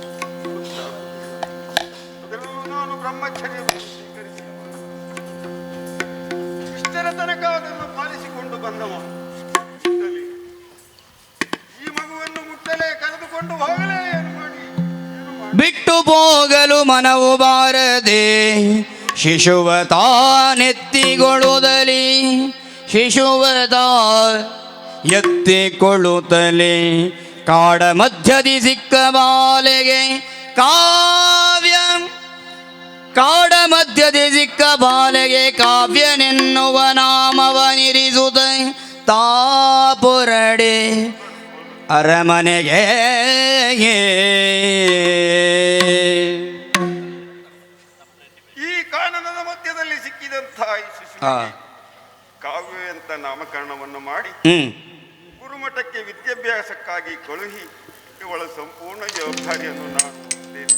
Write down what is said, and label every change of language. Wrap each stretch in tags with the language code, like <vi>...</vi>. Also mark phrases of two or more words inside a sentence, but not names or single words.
<kn>ಅದರಲ್ಲೂ ನಾನು ಬ್ರಹ್ಮಚರ್ಯವನ್ನು ಸ್ವೀಕರಿಸಿ ಇಷ್ಟರ ತನಕ ಅದನ್ನು ಪಾಲಿಸಿಕೊಂಡು ಬಂದವ ಇದ್ದಲಿ ಈ ಮಗುವನ್ನು ಮುಟ್ಟಲೇ ಕರೆದುಕೊಂಡು ಹೋಗಲೇ ಏನು ಮಾಡಿ ಬಿಟ್ಟು ಹೋಗಲು ಮನವು ಬಾರದೆ ಶಿಶುವ ತಾನೆತ್ತಿಗೊಳ್ಳುವುದಲಿ ಶಿಶುವ ತಾ ಎತ್ತಿಕೊಳ್ಳುತ್ತಲೇ ಕಾಡ ಮಧ್ಯದಿ ಸಿಕ್ಕ ಬಾಲೆಗೆ ಕಾವ್ಯ ಕಾಡ ಮಧ್ಯದಿ ಸಿಕ್ಕ ಬಾಲೆಗೆ ಕಾವ್ಯನೆನ್ನುವ ನಾಮವನಿರಿಸುತ್ತ ತಾಪುರಡೆ ಅರಮನೆಗೆ ಈ ಕಾನನದ ಮಧ್ಯದಲ್ಲಿ ಸಿಕ್ಕಿದಂತಹ ಈ ಶಿಶು ಹಾ. ಕಾವ್ಯ ಅಂತ ನಾಮಕರಣವನ್ನು ಮಾಡಿ ಗುರುಮಠಕ್ಕೆ ವಿದ್ಯಾಭ್ಯಾಸಕ್ಕಾಗಿ ಕಳುಹಿ ಇವಳ ಸಂಪೂರ್ಣ ಜವಾಬ್ದಾರಿಯನ್ನು ನಾನು ಹೊತ್ತೇನೆ.</kn>